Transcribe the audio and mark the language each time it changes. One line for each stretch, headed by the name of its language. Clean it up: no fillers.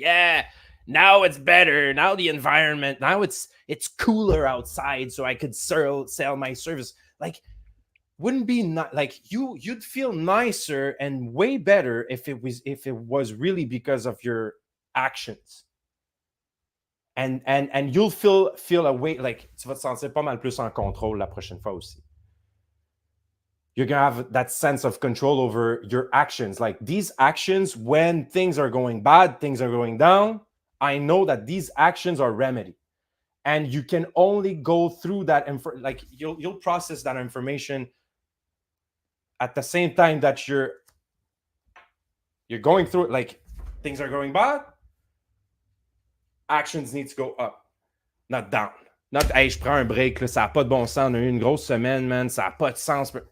English: Yeah, now it's better, now the environment, now it's cooler outside, so I could sell my service. Like, wouldn't be not like you'd feel nicer and way better if it was really because of your actions. And you'll feel a way, like
French: tu vas te sentir pas mal plus en contrôle la prochaine fois aussi.
English: You're gonna have that sense of control over your actions. Like, these actions, when things are going bad, things are going down, I know that these actions are remedy, and you can only go through that, and like you'll process that information at the same time that you're going through it. Like, things are going bad, actions need to go up, not down. Not,
French: hey, je prends un break, là, ça n'a pas de bon sens, on a eu une grosse semaine, man, ça n'a pas de sens.